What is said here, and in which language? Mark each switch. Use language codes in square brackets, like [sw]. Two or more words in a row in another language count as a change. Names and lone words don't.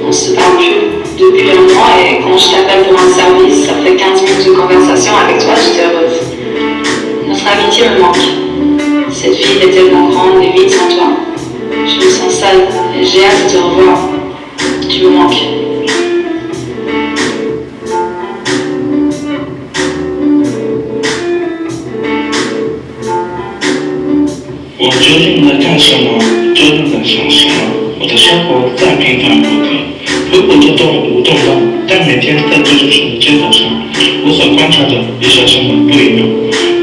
[fr] On se parle plus depuis un mois et quand je t'appelle pour un service, après 15 minutes de conversation avec toi, j'étais heureuse. Notre amitié me manque. Cette ville est tellement grande et vide sans toi. Je me sens seule et j'ai hâte de te revoir. Tu me manques. [zh] 我究竟在干什么？究竟在想什么？我的生活再平凡不可，普普通通无动荡，但每天在这座城的街头上，我所观察的与小生们不一样。